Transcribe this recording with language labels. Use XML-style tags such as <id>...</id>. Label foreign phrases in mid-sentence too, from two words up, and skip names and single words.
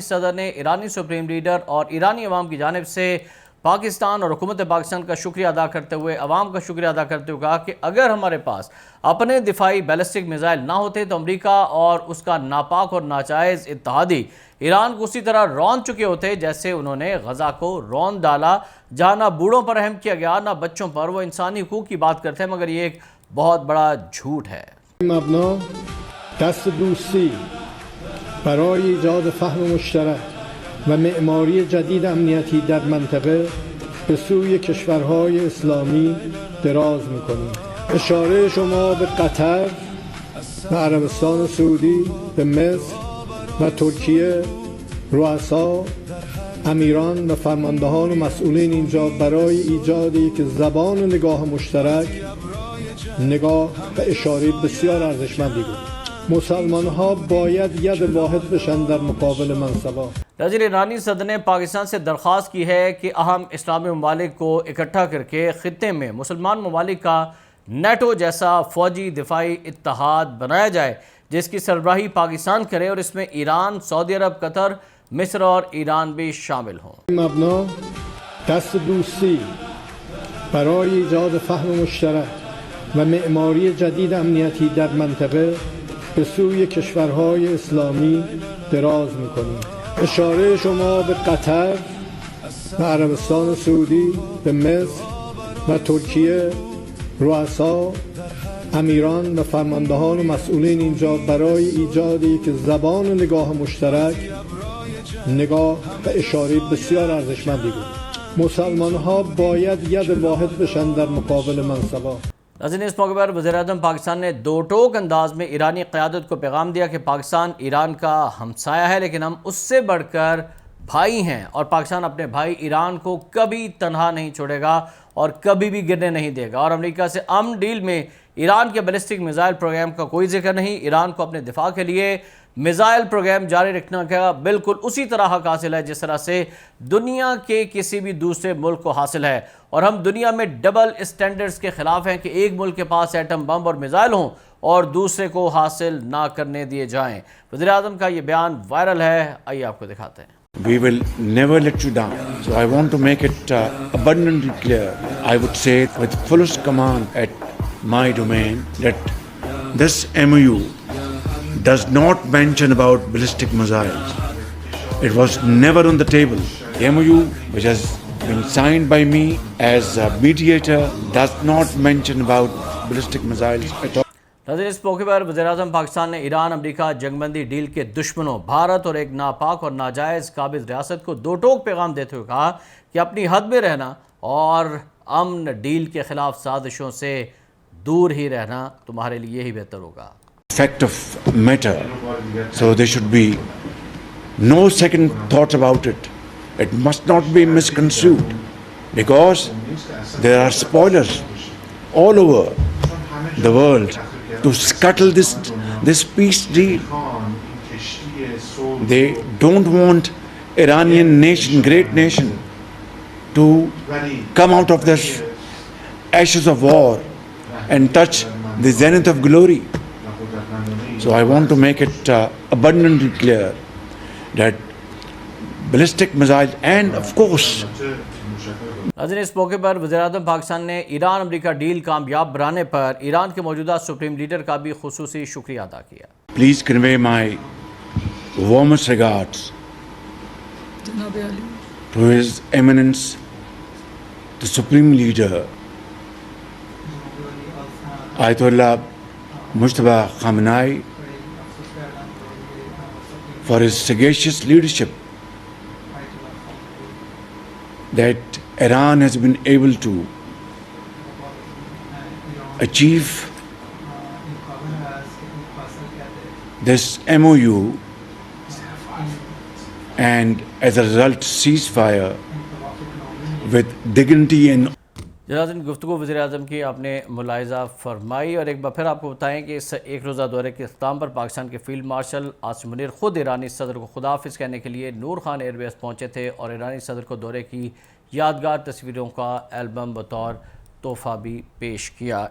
<ur>صدر نے ایرانی</ur> <en>supreme leader</en> <ur>اور ایرانی عوام کی جانب سے پاکستان اور حکومت پاکستان کا شکریہ ادا کرتے ہوئے، عوام کا شکریہ ادا کرتے ہوئے کہا کہ اگر ہمارے پاس اپنے دفاعی</ur> <en>ballistic missile</en> <ur>نہ ہوتے تو امریکہ اور اس کا ناپاک اور ناجائز اتحادی ایران کو اسی طرح روند چکے ہوتے جیسے انہوں نے غزہ کو روند ڈالا، جہاں نہ بوڑھوں پر رحم کیا گیا نہ بچوں پر. وہ انسانی حقوق کی بات کرتے ہیں، مگر یہ ایک بہت بڑا جھوٹ ہے.</ur> <fa>مبنا دست دوستی برای ایجاد فهم مشترک و معماری جدید امنیتی در منطقه به سوی کشورهای اسلامی دراز می‌کنیم. اشاره شما به قطر و عربستان سعودی، به مصر و ترکیه، رؤسا، امیران و فرماندهان و مسئولین اینجا برای ایجاد یک زبان نگاه مشترک، نگاه و اشاره بسیار ارزشمندی بود. مسلمان ها باید ید واحد بشن در مقابل منصبا.</fa> <ur>ناظرین، ایرانی صدر نے پاکستان سے درخواست کی ہے کہ اہم اسلامی ممالک کو اکٹھا کر کے خطے میں مسلمان ممالک کا نیٹو جیسا فوجی دفاعی اتحاد بنایا جائے، جس کی سربراہی پاکستان کرے اور اس میں ایران، سعودی عرب، قطر، مصر اور ایران بھی شامل ہوں.</ur> <fa>مبنا دست دوستی برای ایجاد فهم مشترک و معماری جدید امنیتی در منطقه به سوی کشورهای اسلامی دراز می‌کنیم. اشاره شما به قطر و عربستان سعودی، به مصر و ترکیه، رؤسا، امیران و فرماندهان و مسئولین اینجا برای ایجاد یک زبان نگاه مشترک نگاه و اشاره بسیار ارزشمندی بود. مسلمان ها باید ید واحد بشن در مقابل منصبا.</fa> <ur>ناظرین، اس موقع پر وزیر اعظم پاکستان نے دو ٹوک انداز میں ایرانی قیادت کو پیغام دیا کہ پاکستان ایران کا ہمسایہ ہے، لیکن ہم اس سے بڑھ کر بھائی ہیں اور پاکستان اپنے بھائی ایران کو کبھی تنہا نہیں چھوڑے گا اور کبھی بھی گرنے نہیں دے گا. اور امریکہ سے امن ڈیل میں ایران کے</ur> <en>ballistic missile program</en> <ur>کا کوئی ذکر نہیں. ایران کو اپنے دفاع کے لیے</ur> <en>missile program</en> <ur>جاری رکھنے کا بالکل اسی طرح حق حاصل ہے جس طرح سے دنیا کے کسی بھی دوسرے ملک کو حاصل ہے. اور ہم دنیا میں</ur> <en>double standards</en> <ur>کے خلاف ہیں کہ ایک ملک کے پاس ایٹم بم اور میزائل ہوں اور دوسرے کو حاصل نہ کرنے دیے جائیں. وزیر اعظم کا یہ بیان وائرل ہے، آئیے آپ کو دکھاتے ہیں.</ur> <en>We will never let you down. So I want to make it abundantly clear. I would say with fullest command at my domain that this MOU does not mention about ballistic missiles. It was never on the table. The MOU, which has been signed by me as a mediator, does not mention about ballistic missiles at all.</en> <ur>ناظرین، اس موقع پر وزیر اعظم پاکستان نے ایران امریکہ جنگ بندی ڈیل کے دشمنوں بھارت اور ایک ناپاک اور ناجائز قابض ریاست کو دو ٹوک پیغام دیتے ہوئے کہا کہ اپنی حد میں رہنا اور امن ڈیل کے خلاف سازشوں سے دور ہی رہنا تمہارے لیے ہی بہتر ہوگا.</ur> <en>Fact of matter, so there should be no second thought about it. It must not be misconstrued because there are spoilers all over the world to scuttle this peace deal. They don't want Iranian nation, great nation, to come out of this ashes of war and touch the zenith of glory. So I want to make it abundantly clear that ballistic missiles and of course</en> <ur>ناظرین، اس موقع پر وزیر اعظم پاکستان نے ایران امریکہ ڈیل کامیاب بنانے پر ایران کے موجودہ</ur> <en>supreme leader</en> <ur>کا بھی خصوصی شکریہ ادا کیا.</ur> <en>please convey my warmest regards to His Eminence, the Supreme Leader, Ayatollah Mujtaba Khamenei, for his sagacious leadership that Iran has been able to achieve this MOU and as a result ceasefire with dignity and</en> <ur>ناظرین، گفتگو وزیر اعظم کی آپ نے ملاحظہ فرمائی. اور ایک بار پھر آپ کو بتائیں کہ اس ایک روزہ دورے کے اختتام پر پاکستان کے इख्तिताम पर पाकिस्तान के</ur> <en>field marshal</en> <ur>عاصم منیر خود ایرانی صدر کو خدا حافظ کہنے کے لیے نور خان ایئربیس پہنچے تھے اور ایرانی صدر کو دورے کی یادگار تصویروں کا البم بطور تحفہ بھی پیش کیا.</ur>